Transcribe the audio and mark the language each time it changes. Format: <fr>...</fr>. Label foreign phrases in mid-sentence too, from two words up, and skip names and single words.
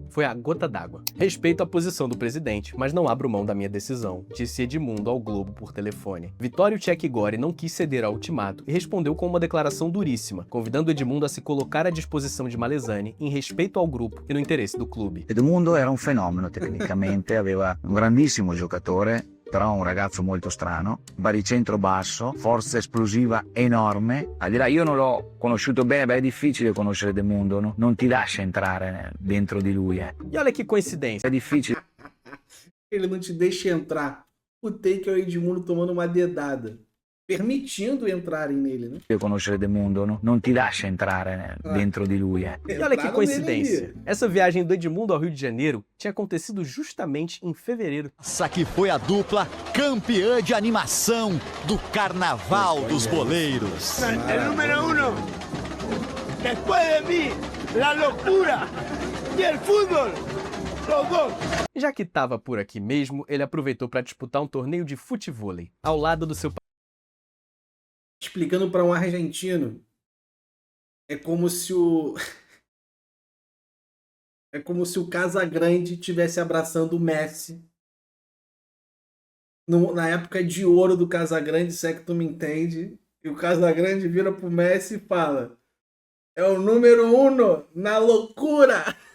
<pt>Foi a gota d'água. Respeito a posição do presidente, mas não abro mão da minha decisão, disse Edmundo ao Globo por telefone. Vittorio Tchek Gori não quis ceder ao ultimato e respondeu com uma declaração duríssima, convidando Edmundo a se colocar à disposição de Malesani em respeito ao grupo e no interesse do clube.</pt> <it>Edmundo era um fenomeno tecnicamente, aveva un grandissimo giocatore, però un ragazzo molto strano, baricentro basso, forza esplosiva enorme. Al di là, io non l'ho conosciuto bene, è difficile conoscere Edmundo, no? Non ti lascia entrare dentro di lui.</it> <pt>E olha que coincidência.</pt> <it>É difficile.</it> <pt>Ele não te deixa entrar. O take é o Edmundo tomando uma dedada, permitindo entrarem nele, né?</pt> <it>Conoscere Edmundo, no? Non ti lascia entrare dentro di lui.</it> <pt>E olha que coincidência. Essa viagem do Edmundo ao Rio de Janeiro tinha acontecido justamente em fevereiro. Essa que foi a dupla campeã de animação do Carnaval dos Boleiros.</pt> <es>El número 1, después de mí, la locura y el fútbol.</es> <pt>Já que estava por aqui mesmo, ele aproveitou para disputar um torneio de futevôlei, ao lado do seu... Explicando para um argentino, é como se o Casagrande estivesse abraçando o Messi na época de ouro do Casagrande, se é que tu me entende, e o Casagrande vira pro Messi e fala: é o número 1 na loucura.</pt>